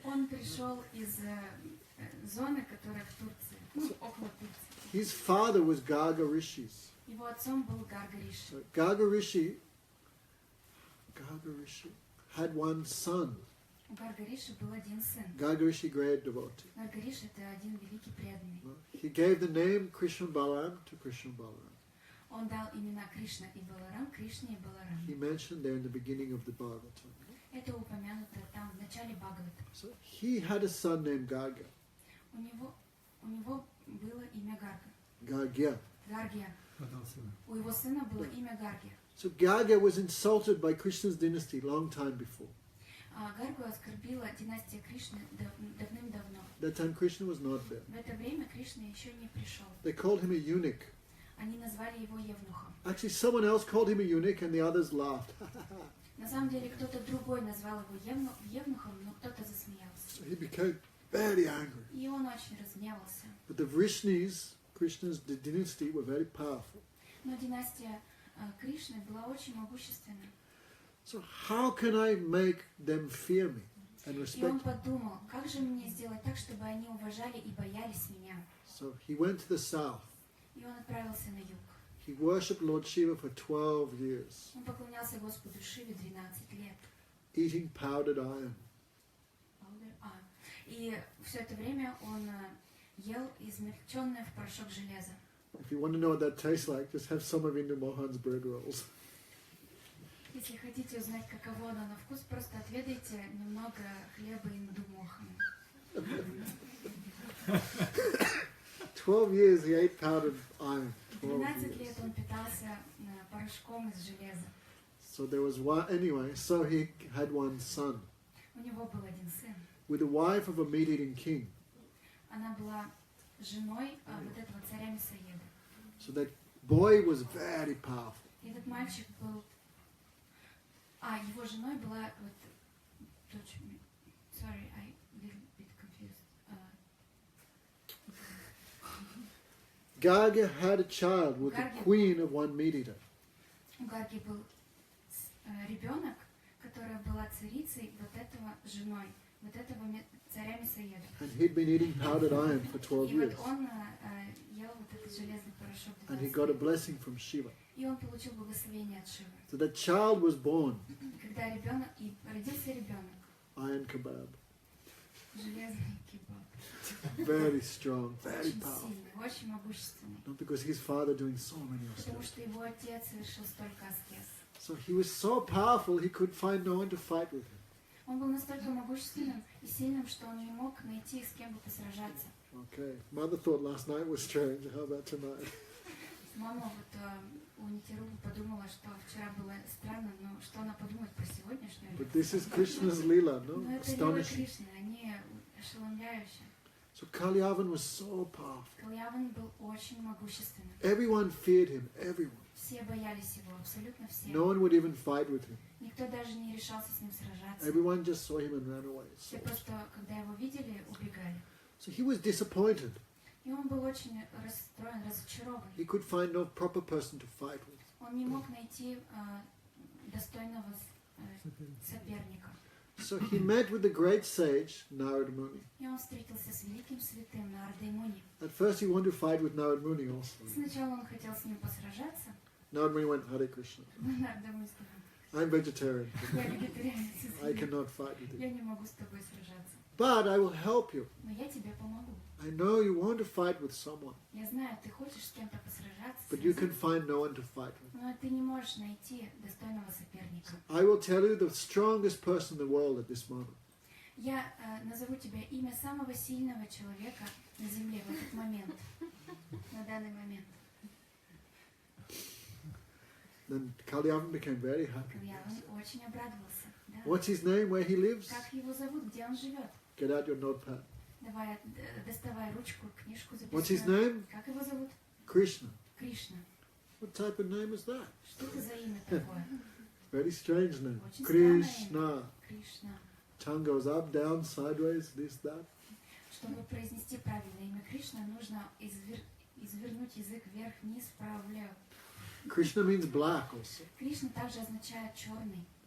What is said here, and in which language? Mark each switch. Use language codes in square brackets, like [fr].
[ru] Он пришел из зоны, которая в Турции, около Турции. [en] His father was Garga Rishis. [ru] Его отцом был Гарга Риши. [en] So Garga Rishi had one son. [ru] У Гарга Риши был один сын. [en] Garga Rishi, great devotee. [ru] Гарга Риши — это один великий преданный. [en] He gave the name Krishna Balaram to Krishna Balaram. [ru] Он дал имена Кришна и Баларам, Кришне и Баларам. [en] He mentioned there in the beginning of the Bhagavatam. [ru] Это упомянуто там в начале Бхагавата. [en] So he had a son named Garga. [ru] У него было имя Гарга. [en] Gargya. [ru] Гаргия. Отдал сына. У его сына было имя Гаргия. [en] So Garga was insulted by Krishna's dynasty long time before. [ru] Гаргу оскорбила династия Кришны давным-давно. [en] That time Krishna was not there. [ru] В это время Кришна еще не пришел. [en] They called him a eunuch. [ru] Они назвали его Евнухом. [en] Actually, someone else called him a eunuch and the others laughed. [ru] На самом деле кто-то другой назвал его Евнухом, но кто-то засмеялся. [en] So he became very angry. [ru] И он очень разгневался. [en] But the Vrishnis, Krishna's dynasty, were very powerful. [ru] Но династия Кришны была очень могущественна. [en] So how can I make them fear me and [ru] И он [en] respect me? [ru] подумал, как же мне сделать так, чтобы они уважали и боялись меня. [en] So he went to the south. [ru] И он отправился на юг. [en] He worshipped Lord Shiva for 12 years, [ru] Он поклонялся Господу Шиве 12 лет. [en] eating powdered iron. [ru] И все это время он ел измельченное в порошок железо. [en] If you want to know what that tastes like, just have some of Indu Mohan's bread rolls. [ru] Если хотите узнать, каково оно на вкус, просто отведайте немного хлеба инду мохана. [en] 12 years he ate powdered iron. 12 12 [ru] лет [en] years. [ru] он питался порошком из железа. [en] So there was one, anyway, so he had one son [ru] У него был один сын. [en] with the wife of a meat-eating king. [ru] Она была женой вот этого царя мясоеда. [en] So that boy was very powerful. [ru] И этот мальчик был... его женой была вот... дочь... [en] Sorry, I little bit confused. Garga had a child with the Gargi- queen of one meat-eater. [ru] У Гарги был ребенок, которая была царицей вот этого женой, вот этого царя мясоеда. [en] And he'd been eating powdered iron for 12 [ru] И вот [en] years. [ru] он ел вот этот железный порошок. [en] And he got a blessing from Shiva. [ru] И он получил благословение от Шивы. [en] So that child was born, [ru] Когда ребенок, и родился ребенок, [en] iron kebab. [ru] железный кебаб. [en] Very strong, very [ru] Очень [en] powerful. [ru] сильный, очень могущественный. [en] Not because his father doing so many [ru] Потому [en] austerities. [ru] что его отец совершил столько аскез. [en] So he was so powerful he could find no one to fight with him. [ru] Он был настолько могущественным и сильным, что он не мог найти с кем бы посражаться. [en] Okay. Mother thought last night was strange. How about tonight? [ru] Мама вот у Нитирубы подумала, что вчера было странно, но что она подумает про сегодняшнюю? [en] But this is Krishna's Leela, no? [ru] Но это Лила [en] Astonishing. [ru] Кришны, они ошеломляющие. [en] So Kalyavan was so powerful. [ru] Кальяван был очень могущественным. [en] Everyone feared him, everyone. [ru] Все боялись его, абсолютно все. [en] No one would even fight with him. [ru] Никто даже не решался с ним сражаться. [en] Everyone just saw him and ran away. [ru] Все [en] So, [ru] просто, когда его видели, убегали. [en] so he was disappointed. [ru] И он был очень расстроен, разочарован. [en] He could find no proper person to fight with. [ru] Он не мог найти достойного соперника. [en] So he met with the great sage Narad Muni. [ru] И он встретился с великим святым Нардой Муни. [en] At first he wanted to fight with Narad Muni also. [ru] Сначала он хотел с ним посражаться, [en] Narad Muni went, Hare Krishna. [ru] но Нарда Муни сказал: [en] I'm vegetarian. [ru] я вегетарианец, [en] I cannot fight with you. [ru] я не могу с тобой сражаться, [en] But I will help you. [ru] но я тебе помогу. [en] I know you want to fight with someone, [ru] Я знаю, ты хочешь с кем-то посражаться, [en] but you can find no one to fight with. [ru] но ты не можешь найти достойного соперника. [en] I will tell you the strongest person in the world at this moment. [ru] Я назову тебе имя самого сильного человека на земле в этот момент, на данный момент. [en] Then Kalyavan became very happy. [ru] Кальяван очень обрадовался. Да. [en] What's his name? Where he lives? [ru] Как его зовут, где он живет? [en] Get out your notepad. [ru] Давай, доставай ручку, книжку [en] What's his [ru] записывай. [en] name? [ru] Как его зовут? [en] Krishna. [ru] Кришна. [en] What type of name is that? [ru] Что это за имя такое? [en] Very strange name. [ru] Очень странное [en] Krishna. [ru] имя. Кришна. [en] Tongue goes up, down, sideways, this, that. [ru] Чтобы произнести правильное имя Кришна, нужно извернуть язык вверх-вниз, вправо-влево. [en] Krishna means black also. [ru] Кришна также означает черный.